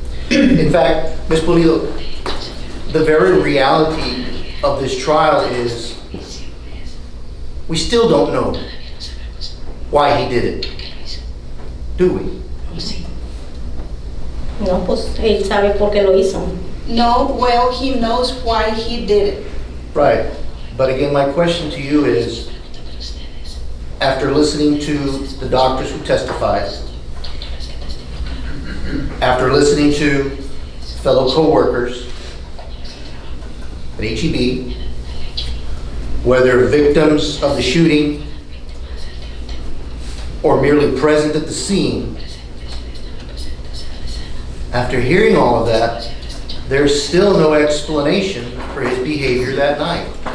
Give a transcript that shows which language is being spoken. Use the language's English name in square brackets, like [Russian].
[English] In fact, Ms. Pulido, the very reality of this trial is we still don't know why he did it, do we? [Spanish] No, pues él sabe por qué lo hizo. [English] No, well, he knows why he did it. Right. But again, my question to you is, after listening to the doctors who testified, after listening to fellow co-workers at HEB, whether victims of the shooting or merely present at the scene, after hearing all of that, there's still no explanation for his behavior that night.